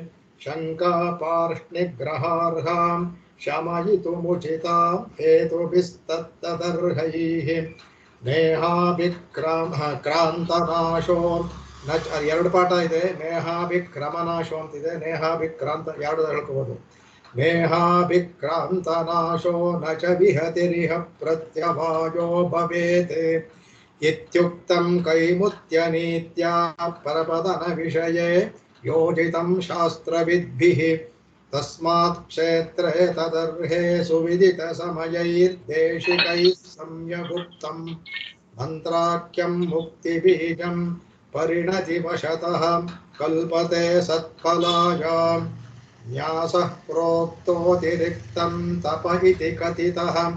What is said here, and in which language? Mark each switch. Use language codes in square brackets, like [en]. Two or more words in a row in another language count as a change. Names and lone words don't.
[sa] ಶಂಕಾಪಾರ್ಷ್ಣಿಗ್ರಹಾರ್ಹಾಂ ಶಮಯಿತುಮುಚಿತಾಂ ಹೇತುಭಿಸ್ತತ್ತದರ್ಹೈಃ ನೇಹಾಭಿಕ್ರಾಂತನಾಶೋ ನ [kn] ಎರಡು ಪಾಠ ಇದೆ. ನೇಹಾಭಿಕ್ರಮನಾಶೋ ಅಂತಿದೆ, ನೇಹಾಭಿಕ್ರಾಂತ ಎರಡು ಹೇಳ್ಕೋಬೋದು. [sa] मेहाभिक्रान्तनाशो न च विहतिरिह प्रत्यवायो भवेत् इत्युक्तं कैमुत्यनीत्या परपदनविषये योजितं शास्त्रविद्भिः तस्मात् क्षेत्रे तदर्हे सुविदितसमयैर्देशिकैः सम्यगुक्तं मन्त्राख्यं मुक्तिबीजं परिणतिवशतः कल्पते सत्फलायाम् न्यासः प्रोक्तोऽतिरिक्तं तप इति कथितः